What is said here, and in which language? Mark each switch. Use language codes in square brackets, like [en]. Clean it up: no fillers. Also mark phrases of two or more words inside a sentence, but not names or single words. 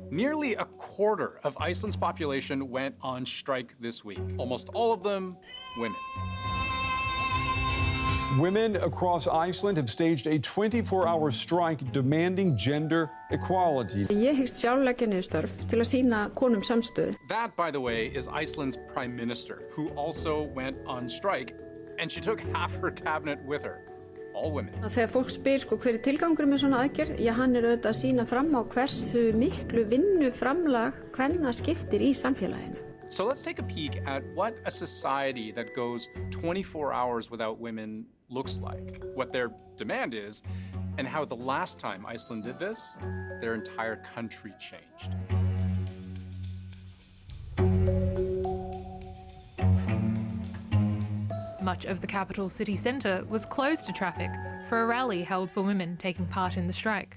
[en] Nearly a quarter of Iceland's population went on strike this week. Almost all of them women. Women across Iceland have staged a 24-hour strike demanding gender equality. [is] Ég hyggst sjálf leggja niður störf til að sýna konum samstöðu. [en] That, by the way, is Iceland's prime minister, who also went on strike, and she took half her cabinet with her. All women. [is] Þegar fólk spyr hver tilgangur með svona aðgerð, hann auðvitað að sýna fram á hversu miklu vinnuframlag kvenna skiptir í samfélaginu. [en] So let's take a peek at what a society that goes 24 hours without women looks like, what their demand is, and how the last time Iceland did this, their entire country changed. Much of the capital city centre was closed to traffic for a rally held for women taking part in the strike.